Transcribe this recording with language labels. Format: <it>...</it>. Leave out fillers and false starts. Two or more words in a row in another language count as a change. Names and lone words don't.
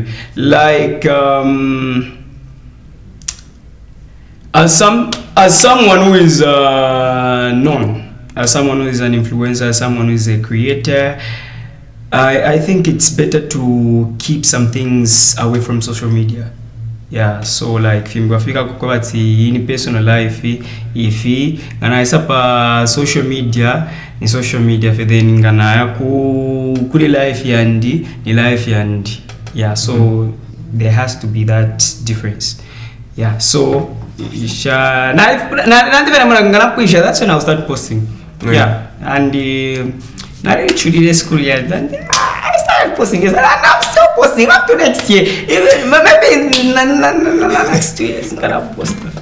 <en>Like as someone who is known. As someone who is an influencer, as someone who is a creator, I think it's better to keep some things away from social media.</en> <bem>Yeah, so like fimgafika kukwati</bem> <en>in personal life</en> <bem>ifi ngana isapa</bem> <en>social media</en> <bem>ni</bem> <en>social media for then</en> <bem>ngana ya kuli life yandi ni life yandi.</bem> <en>Yeah, so there has to be that difference. Yeah, so that's when I'll start posting. Yeah, and not actually school yet. Then I started posting. I'm still posting up to next year. Even maybe next 2 years I'm gonna post.</en>